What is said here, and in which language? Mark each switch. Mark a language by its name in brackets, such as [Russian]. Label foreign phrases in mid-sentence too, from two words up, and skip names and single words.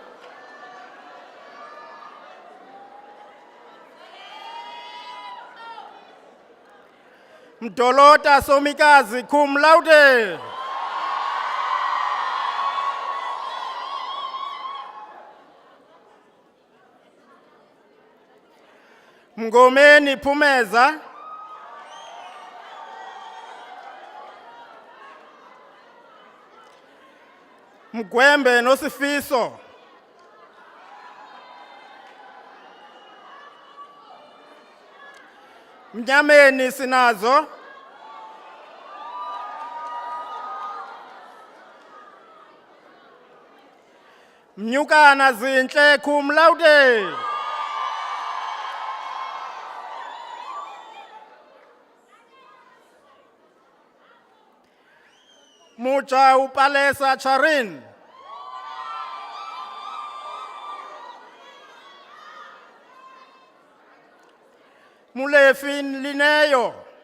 [English] Mdolota Somikazi [Latin] cum laude. [English] Mngomeni Phumeza. Mgwembe Nosifiso. Mnyameni Sinazo. Mnyukana Zinhle [Latin] cum laude. [English] Mucha Upalesa Charin. Mulefin Lineyo.